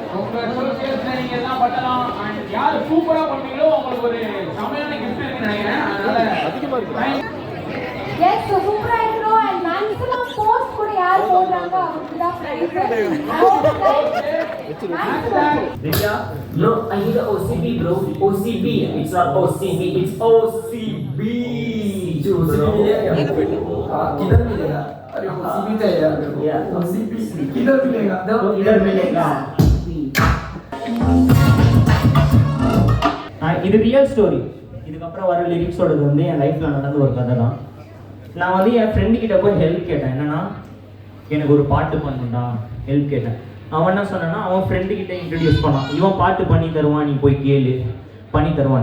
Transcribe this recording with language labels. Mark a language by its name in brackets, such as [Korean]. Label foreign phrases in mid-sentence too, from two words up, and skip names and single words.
[Tamil] உங்க சோசியல்ஸ்ல நீங்க எல்லாம் பண்ணலாம். And யார் சூப்பரா பண்ணீங்களோ உங்களுக்கு ஒரு செமையான gift இருக்குன்னு நினைக்கிறேன். அதனால [English] yes so [Tamil] சூப்பராக இருக்கணும். [English] and maximum post [Tamil] கூட யார் போடுறாங்க அவங்களுக்கு தான் ப்ரைஸ். Divya, [English] No, I need a OCB, bro. OCB. It's not OCB. It's OCB. [Hindi] किधर मिलेगा? अरे OCB का है यार. [English] Yeah. [Hindi] OCB किधर मिलेगा? इधर मिलेगा. [Tamil] இது [English] real story. [Tamil] இதுக்கப்புறம் வர லிரிக்ஸோடது வந்து என் லைஃப்பில் நடந்த ஒரு கதை தான். நான் வந்து என் ஃப்ரெண்டு கிட்ட போய் ஹெல்ப் கேட்டேன். என்னன்னா எனக்கு ஒரு பாட்டு பண்ணணும்டா ஹெல்ப் கேட்டேன். அவன் என்ன சொன்னான்னா அவன் ஃப்ரெண்டு கிட்ட இன்ட்ரடியூஸ் பண்ணான். இவன் பாட்டு பண்ணி தருவான், நீ போய் கேளு, பண்ணி தருவான்.